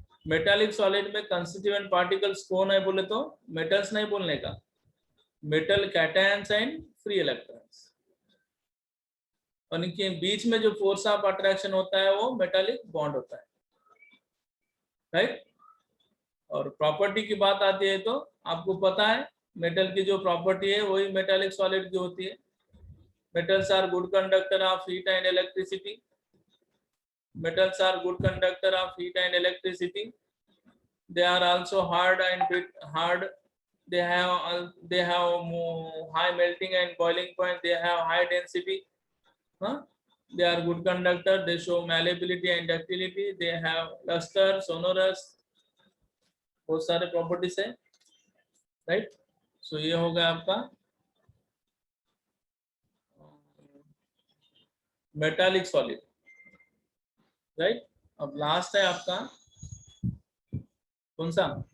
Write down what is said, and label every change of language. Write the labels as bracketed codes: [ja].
[hi] Metallic solid में constituent particles कौन है बोले तो मेटल्स नहीं बोलने का, [en] metal cations and free electrons, [hi] और इनके बीच में जो फोर्स ऑफ अट्रैक्शन होता है वो मेटालिक बॉन्ड होता है, राइट। और प्रॉपर्टी की बात आती है तो आपको पता है मेटल की जो प्रॉपर्टी है वही मेटालिक सॉलिड की होती है। [en] Metals are good conductor of heat and electricity. Metals are good conductor of heat and electricity. They are also hard and hard. They have high melting and boiling point. They have high density. They are good conductor. They show malleability and ductility. They have luster, sonorous. [hi] बहुत सारे properties है, right. सो ये होगा आपका metallic solid, right. अब last है आपका कौन सा?